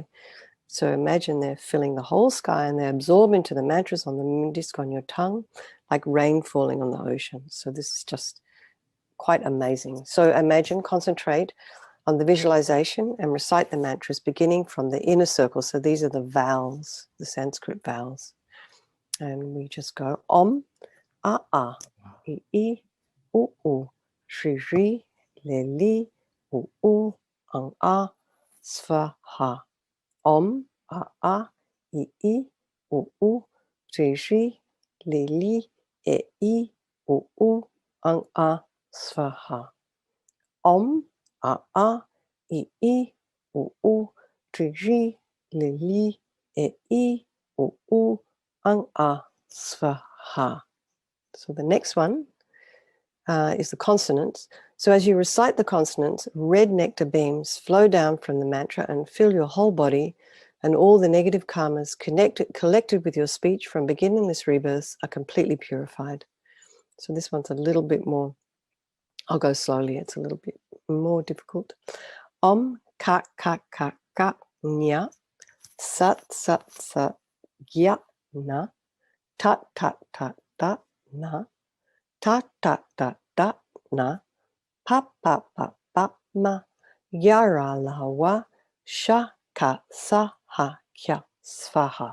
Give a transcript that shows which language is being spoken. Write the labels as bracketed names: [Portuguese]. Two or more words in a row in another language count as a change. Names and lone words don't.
[English] So imagine they're filling the whole sky, and they absorb into the mantras on the moon disc on your tongue, like rain falling on the ocean. So this is just quite amazing. So imagine, concentrate on the visualization and recite the mantras beginning from the inner circle. So these are the vowels, the Sanskrit vowels. And we just go [Sanskrit] Om, A, I, I, U, Shri, Ri, Le, Li, U, Ang, A, Svaha. Om, A, I, U, Shri, Ri, Le, Li, E, U, Ang, A, Svaha. Om, A, I, U, Shri, Ri, Le, Li, E, U, Ang, A, Svaha. [English] So the next one is the consonants. So as you recite the consonants, red nectar beams flow down from the mantra and fill your whole body, and all the negative karmas collected with your speech from beginning this rebirth are completely purified. So this one's a little bit more, I'll go slowly, it's a little bit more difficult. [Sanskrit] Om, ka, nya, sat, gya, na, ta, na, ta, na, pa, ma, yara, lawa, sha, ka, sa, ha, kya, svaha.